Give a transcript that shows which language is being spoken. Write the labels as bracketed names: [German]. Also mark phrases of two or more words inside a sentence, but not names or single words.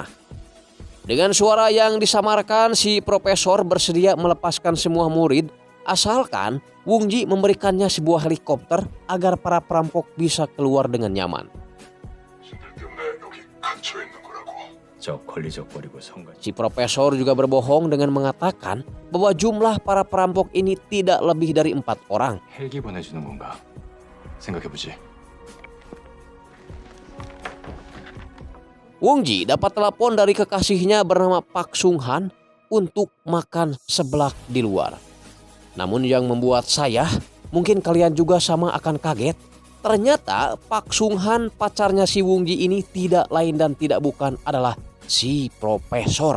[Indonesian] Dengan suara yang disamarkan, si profesor bersedia melepaskan semua murid asalkan Wung-ji memberikannya sebuah helikopter agar para perampok bisa keluar dengan nyaman. Si profesor juga berbohong dengan mengatakan bahwa jumlah para perampok ini tidak lebih dari 4 orang. [Korean] 헬기 보내주는 건가? 생각해보지. [Indonesian] Wung-ji dapat telepon dari kekasihnya bernama Pak Sung-han untuk makan seblak di luar. Namun yang membuat saya, mungkin kalian juga sama akan kaget, ternyata Pak Sung-han, pacarnya si Wung-ji ini, tidak lain dan tidak bukan adalah si profesor.